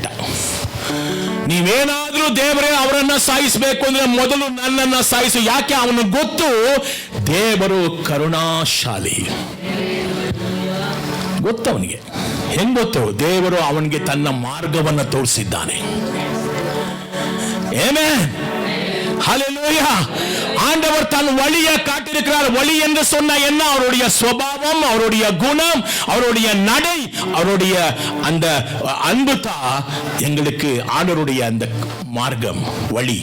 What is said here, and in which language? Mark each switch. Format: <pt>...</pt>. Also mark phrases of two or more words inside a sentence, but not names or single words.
<kn>ನೀವೇನಾದ್ರೂ ದೇವರೇ ಅವರನ್ನ ಸಾಯಿಸಬೇಕು ಅಂದ್ರೆ ಮೊದಲು ನನ್ನನ್ನ ಸಾಯಿಸು. ಯಾಕೆ? ಅವನು ಗೊತ್ತು, ದೇವರು ಕರುಣಾಶಾಲಿ. ಗೊತ್ತು ಅವನಿಗೆ. ಹೆಂಗ್ ಗೊತ್ತು? ದೇವರು ಅವನಿಗೆ ತನ್ನ ಮಾರ್ಗವನ್ನು ತೋರಿಸಿದ್ದಾನೆ.</kn> <ta>ஆமென். ஹல்லேலூயா. ஆண்டவர் தன் வழியை காட்டியிருக்கிறார். வழி என்று சொன்ன என்ன? அவருடைய சுபாவம், அவருடைய குணம், அவருடைய நடை, அவருடைய அந்த அன்பு தான் எங்களுக்கு ஆண்டவருடைய அந்த மார்க்கம், வழி.</ta>